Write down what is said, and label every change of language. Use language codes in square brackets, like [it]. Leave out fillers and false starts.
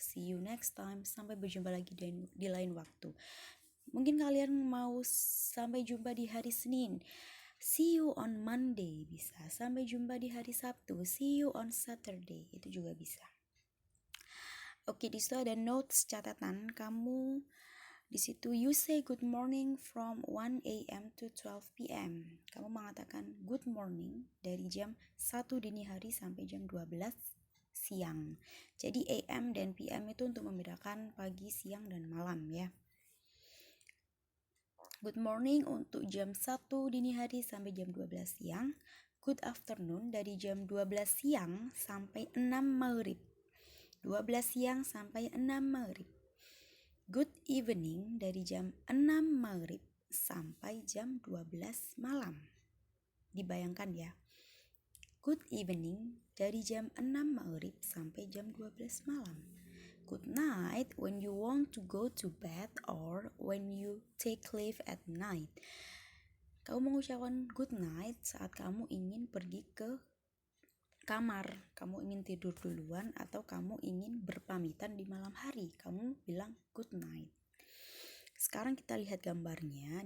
[en] See you next time, [id] sampai berjumpa lagi di lain waktu. Mungkin kalian mau sampai jumpa di hari Senin. [en] See you on Monday [id] bisa. Sampai jumpa di hari Sabtu. [en] See you on Saturday, [id] itu juga bisa. Oke, di situ ada notes catatan kamu. Di situ [en] you say good morning from 1 a.m. to 12 p.m. [id] Kamu mengatakan [en] good morning [id] dari jam 1 dini hari sampai jam 12 siang. Jadi AM dan PM itu untuk membedakan pagi, siang, dan malam ya. [en] Good morning [id] untuk jam 1 dini hari sampai jam 12 siang. [en] Good afternoon [id] dari jam 12 siang sampai 6 maghrib. 12 siang sampai 6 maghrib. [en] Good evening [id] dari jam 6 maghrib sampai jam 12 malam. Dibayangkan ya. [en] Good evening [id] dari jam 6 maghrib sampai jam 12 malam. [en] Good night when you want to go to bed or when you take leave at night. [id] Kamu mengucapkan [en] good night [id] saat kamu ingin pergi ke kamar, kamu ingin tidur duluan atau kamu ingin berpamitan di malam hari, kamu bilang good night. Sekarang kita lihat gambarnya.